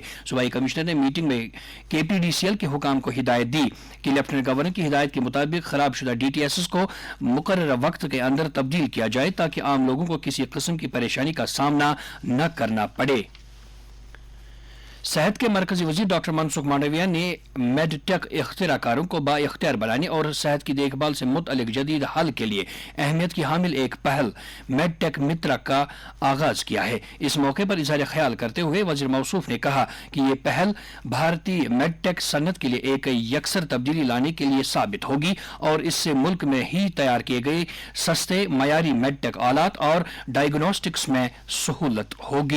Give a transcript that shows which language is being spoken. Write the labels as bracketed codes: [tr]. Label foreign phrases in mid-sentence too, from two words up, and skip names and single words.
[ur] صوبائی کمشنر نے میٹنگ میں KPDCL کے حکام کو ہدایت دی کہ [en] lieutenant governor [ur] کی ہدایت کے مطابق خراب شدہ DTSs کو مقررہ وقت کے اندر تبدیل کیا جائے تاکہ عام لوگوں کو کسی قسم کی پریشانی کا سامنا نہ کرنا پڑے۔ صحت کے مرکزی وزیر ڈاکٹر منسکھ مانڈویہ نے [en] med tech [ur] اختراع کاروں کو با اختیار بنانے اور صحت کی دیکھ بھال سے متعلق جدید حل کے لیے اہمیت کی حامل ایک پہل [en] med tech [ur] مترا کا آغاز کیا ہے۔ اس موقع پر اظہار خیال کرتے ہوئے وزیر موصوف نے کہا کہ یہ پہل بھارتی [en] med tech [ur] صنعت کے لیے ایک یکسر تبدیلی لانے کے لیے ثابت ہوگی اور اس سے ملک میں ہی تیار کیے گئے سستے معیاری [en] med tech [ur] آلات اور ڈائگنوسٹکس میں سہولت ہوگی۔